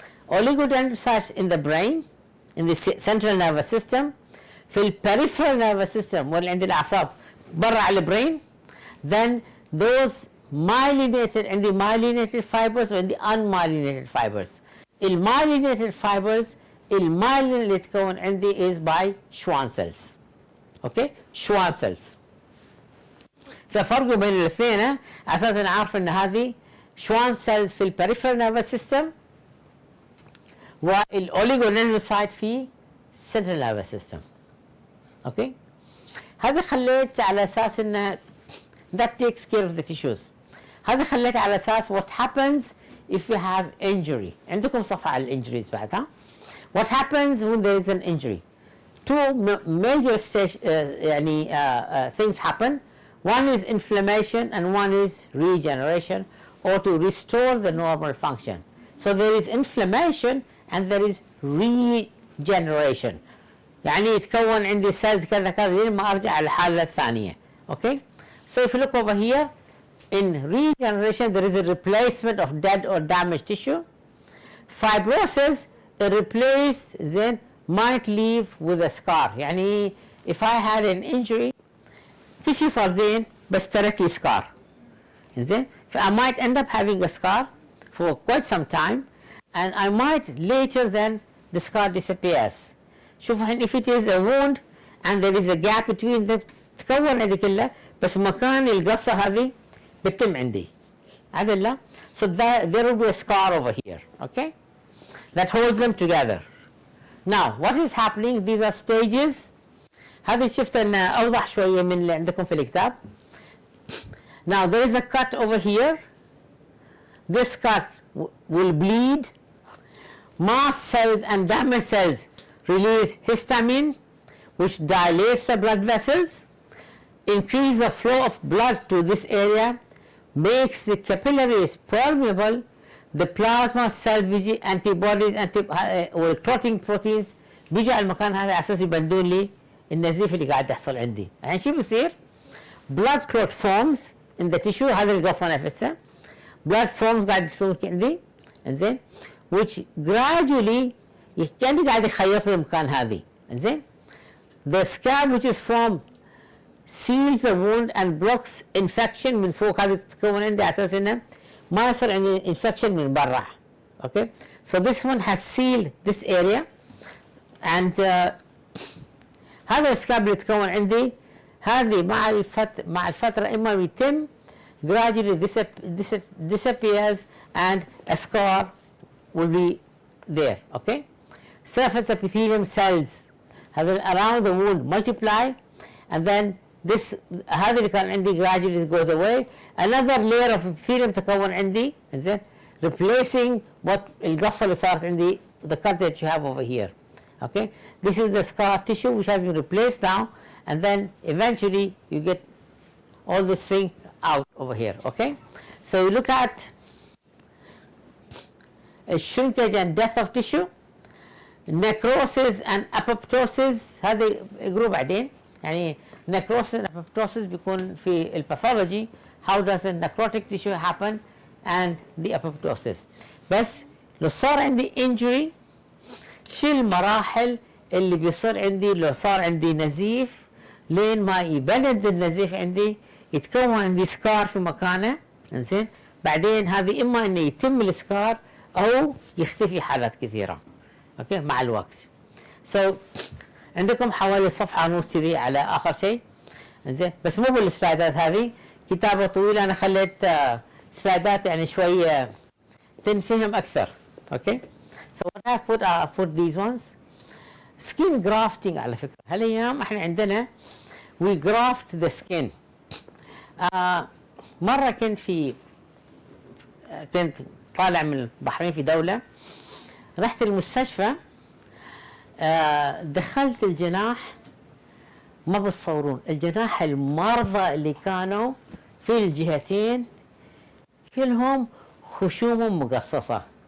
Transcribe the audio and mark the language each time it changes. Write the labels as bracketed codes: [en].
[en] Oligodendrocytes in the brain, in the central nervous system, في الperipheral nervous system [ar] واللي عند الأعصاب برا على البرين. [en] Then those myelinated and the myelinated fibers and the unmyelinated fibers. المyelinated fibers, المyelin [ar] اللي تكون عندي [en] is by Schwann cells. Okay, Schwann cells. [ar] ففرق بين الاثنين اساسا عارف ان هذه Schwann cells في الperipheral nervous system والاوليغودendrocyte في central nervous system. اوكي هذا خليت على اساس ان [en] that takes care of the tissues. [ar] هذا خليت على اساس [en] what happens if you have injury. [ar] عندكم صفحه على الانجريز بعد ها. [en] What happens when there is an injury? Two major things happen. One is inflammation and one is regeneration, or to restore the normal function. So there is inflammation and there is regeneration. [ar] يعني يتكون عندي cells كذا كذا لين ما ارجع على الحالة الثانية. [en] Okay? So if you look over here, in regeneration there is a replacement of dead or damaged tissue. Fibrosis, a replace then might leave with a scar. [ar] يعني [en] if I had an injury [ar] كل شيء صار زين بس ترك لي scar. [en] زين ف I might end up having a scar for quite some time and I might later then the scar disappears. [ar] شوف الحين [en] if it is a wound and there is a gap between them [ar] تكون عندي كله بس مكان القصة هذه بتتم عندي. هذا لا. [en] So there will be a scar over here. Okay? That holds them together. Now what is happening? These are stages. [ar] هذه شفت أن أوضح شوية من اللي عندكم في الكتاب. [en] Now there is a cut over here. This cut will bleed. Mast cells and damaged cells release histamine, which dilates the blood vessels, increase the flow of blood to this area, makes the capillaries permeable. [ar] The plasma cells بيجي antibodies والclotting proteins بيجي على المكان هذا على اساس يبندون لي النزيف اللي قاعد يحصل عندي. الحين شو بيصير؟ [en] blood clot forms in the tissue. [ar] هذا القصة نفسها. [en] blood forms [ar] قاعد يصير عندي زين [en] which gradually [ar] يعني قاعد يخيط المكان هذه زين. [en] the scab which is formed seals the wound and blocks infection [ar] من فوق. هذه تتكون عندي على اساس انه ما يصير عندي infection من برا. [en] Okay, so this one has sealed this area and [ar] هذا السكاب اللي يتكون عندي هذه مع الفترة إما يتم [en] gradually disappears and a scar will be there. Okay, surface epithelium cells هذا around the wound multiply and then this [ar] هذا اللي كان عندي [en] gradually goes away. Another layer of epithelium [ar] تكون عندي زين [en] replacing what [ar] القصة اللي صارت عندي [en] the cut that you have over here. Okay, this is the scar tissue which has been replaced now and then eventually you get all this thing out over here. Okay, so you look at a shrinkage and death of tissue, necrosis and apoptosis. [ar] هذه جروب بعدين يعني [en] necrosis and apoptosis [ar] بيكون في الباثولوجي [en] how does a necrotic tissue happen and the apoptosis. [ar] بس لو صار عندي injury شو المراحل اللي بيصير عندي لو صار عندي نزيف لين ما يبند النزيف عندي يتكون عندي سكار في مكانه زين. بعدين هذه اما انه يتم السكار او يختفي حالات كثيره. اوكي مع الوقت. [en] So [ar] عندكم حوالي صفحه ونص كذي على اخر شيء. زين بس مو بالسلايدات هذه، كتابه طويله، انا خليت سلايدات يعني شويه تنفهم اكثر. [en] Okay so what I put these ones skin grafting. [ar] على فكره هالايام احنا عندنا [en] we graft the skin. [ar] مره كنت طالع من البحرين في دوله، رحت المستشفى، دخلت الجناح، ما بتصورون الجناح المرضى اللي كانوا في الجهتين كلهم خشومهم مقصصه.